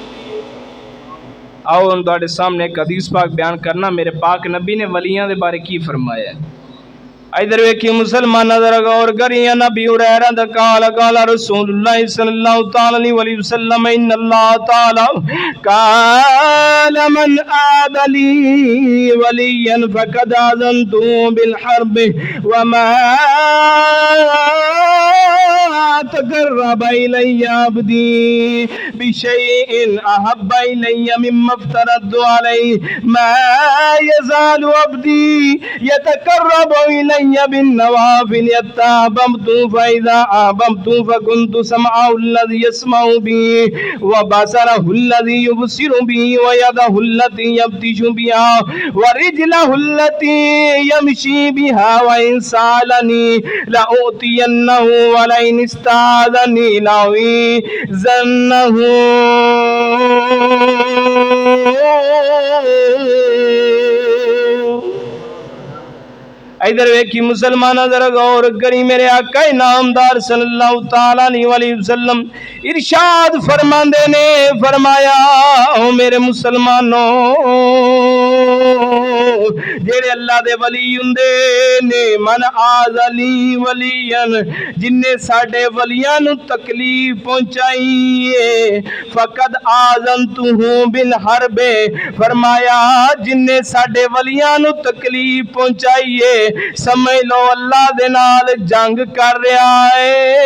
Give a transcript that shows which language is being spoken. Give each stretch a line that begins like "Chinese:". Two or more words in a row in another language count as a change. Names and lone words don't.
Punjabi: آؤ ہم تہاڈے سامنے ایک حدیث پاک بیان کرنا. میرے پاک نبی نے ولیاں دے بارے کی فرمایا ہے۔ ادھر ویکھی مسلمان ذرا غور کریے.
Arabic: نبي هريرة دا قال قال رسول الله صلى الله تعالى عليه وسلم إن الله تعالى قال من عادى وليا فقد آذنته بالحرب وما تقرب إلي عبدي بشيء أحب إلي مما افترضت عليه ما يزال عبدي يتقرب إلي بالنوافل حتى أحببته فإذا أحببته فكنت سمعه الذي يسمع به وبصره الذي يبصر به ويده التي يبطش بها ورجله التي يمشي بها وإن سألني لأعطينه ولئن استعاذني لأعيذنه.
Punjabi: ادھر ویکھی مسلمان ذرا غور کری. میرے آقا نامدار
Arabic: صلى الله تعالى عليه وسلم
Punjabi: ارشاد فرماندے نے، فرمایا او میرے مسلمانوں جیڑے اللہ دے ولی ہندے نے,
Arabic: من آذى وليا
Punjabi: جنے ساڈے ولیاں نوں تکلیف پہنچائی ہے,
Arabic: فقد آذنته بالحرب
Punjabi: فرمایا جنے ساڈے ولیاں نوں تکلیف پہنچائی ہے سمجھ لو اللہ دے نال جنگ کر رہا ہے.